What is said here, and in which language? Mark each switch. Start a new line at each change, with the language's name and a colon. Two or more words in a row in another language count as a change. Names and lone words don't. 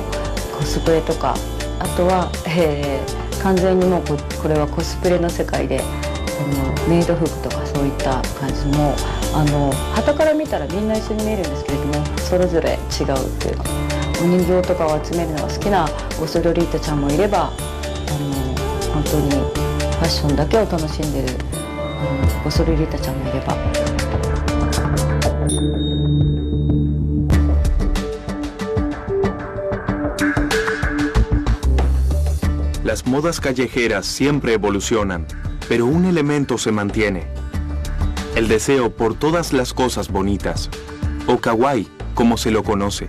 Japanese: コスプレとか、あとは、完全にもうこれはコスプレの世界でメイド服とかそういった感じも傍から見たらみんな一緒に見えるんですけれども、それぞれ違うっていうの、お人形とかを集めるのが好きなゴスロリータちゃんもいれば、本当にファッションだけを楽しんでるゴスロリータちゃんもいれば。
Spanish: Las modas callejeras siempre evolucionan, pero un elemento se mantiene: el deseo por todas las cosas bonitas, o kawaii, como se lo conoce.